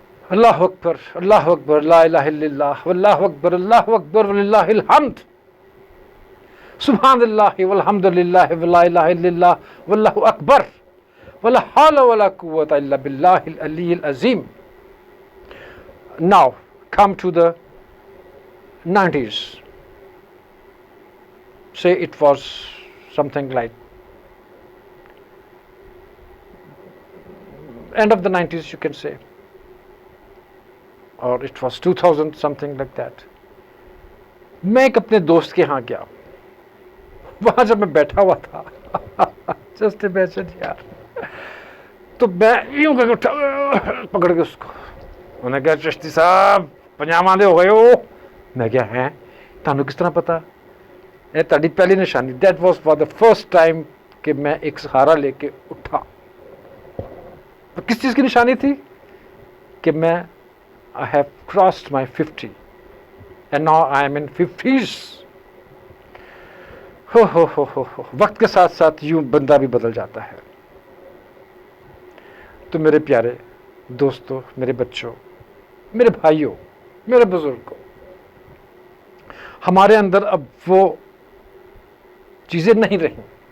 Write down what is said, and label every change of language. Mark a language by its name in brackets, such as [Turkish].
[Arabic] اللہ اکبر، اللہ اکبر، لا الہ الا اللہ، واللہ اکبر، اللہ اکبر وللہ الحمد، سبحان اللہ والحمد للہ ولا الہ الا اللہ واللہ اکبر ولا حول ولا قوة الا باللہ العلی العظیم۔ [English] Now come to the 90s. Say it was something like end of the 90s, you can say, or it was 2000, something like that. [Urdu] میں ایک اپنے دوست کے ہاں گیا. وہاں جب میں بیٹھا ہوا تھا [English] just imagine [Urdu] یار, تو میں یوں کر کے پکڑ کے اس کو, انہوں نے کہا چشتی صاحب پنجاب دے ہو گئے ہو. میں کیا ہیں تمہیں کس طرح پتا؟ اے تاری پہلی نشانی. [English] that was for the first time [Urdu] کہ میں ایک سہارا لے کے اٹھا. کس چیز کی نشانی تھی؟ کہ میں [English] I have crossed my 50 and now I am in 50s. [Urdu] ہو وقت کے ساتھ ساتھ یوں بندہ بھی بدل جاتا ہے. تو میرے پیارے دوستوں, میرے بچوں, میرے بھائیوں, میرے بزرگوں, ہمارے اندر اب وہ چیزیں نہیں رہیں.